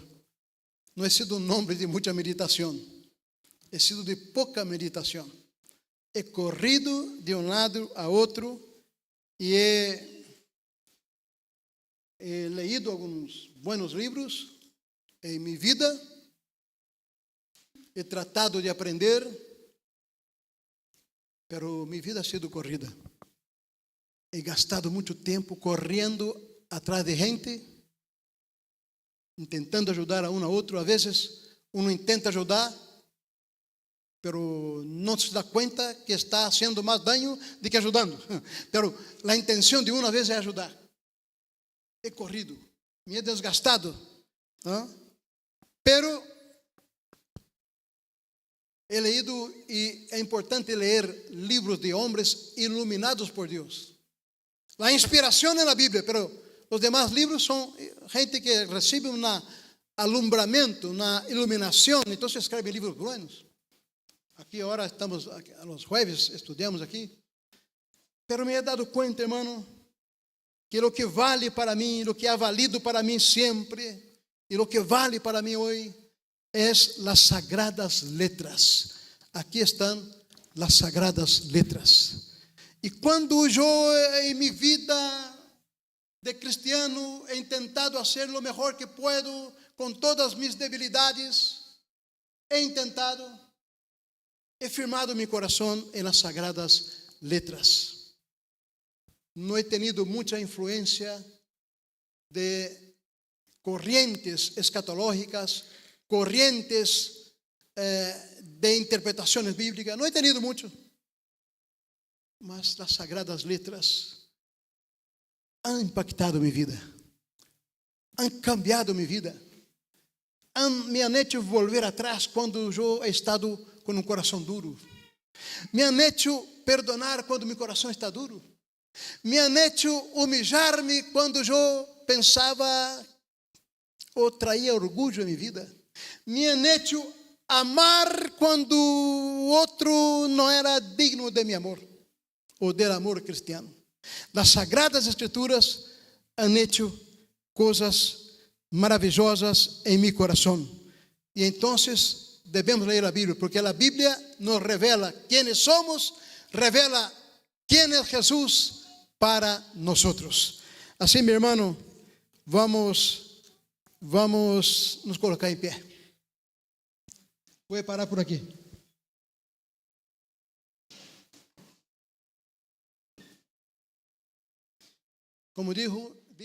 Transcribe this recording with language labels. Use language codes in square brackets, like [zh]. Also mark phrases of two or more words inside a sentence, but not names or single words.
[pt] Não [es] he sido [pt] um homem de muita meditação. [es] He sido [pt] de pouca meditação. [es] He corrido [pt] de um lado a outro e [es] he leído [pt] alguns buenos livros em minha vida. [es] He tratado de aprender, pero minha vida ha sido corrida. He gastado [pt] muito tempo correndo atrás de gente, tentando ajudar a um a outro. A vezes, uno intenta ajudar, pero não se dá conta que está fazendo mais dano do que ajudando. Pero a intenção de uma vez é ajudar. [es] He corrido, me he desgastado, ¿no? Pero he leído, [pt] e é importante ler livros de homens iluminados por Deus. A inspiração é na Bíblia, pero os demais livros são gente que recebe um alumbramento, uma iluminação, então escreve livros buenos. Aqui agora estamos, nos jueves, estudamos aqui. Pero [es] me he dado [pt] conta, irmão, que o que vale para mim, o que [es] ha valido [pt] para mim sempre, e o que vale para mim hoje, é as sagradas letras. Aqui estão as sagradas letras. E quando eu, em minha vida de cristiano, [es] he intentado hacer lo mejor que puedo con todas mis debilidades, he firmado mi corazón en las sagradas letras. No he tenido mucha influencia de corrientes escatológicas, corrientes de interpretaciones bíblicas, no he tenido mucho, mas las sagradas letras han impactado [pt] minha vida, [es] han cambiado [pt] minha vida, [es] me han hecho volver atrás [pt] quando eu [es] he estado [pt] com um coração duro, [es] me han hecho perdonar [pt] quando meu coração está duro, [es] Me han hecho humillar-me [pt] quando eu pensava ou traía orgulho em minha vida. [es] Me han hecho amar [pt] quando o outro não era digno de meu amor, ou [es] del amor cristiano. Las Sagradas Escrituras han hecho coisas maravillosas [pt] em meu coração. E então devemos ler a Bíblia, porque a Bíblia nos [es] revela quienes somos, revela quién es Jesús para nosotros. [pt] Assim, meu irmão, vamos nos colocar em pé. Vou parar por aqui. [es] Como dijo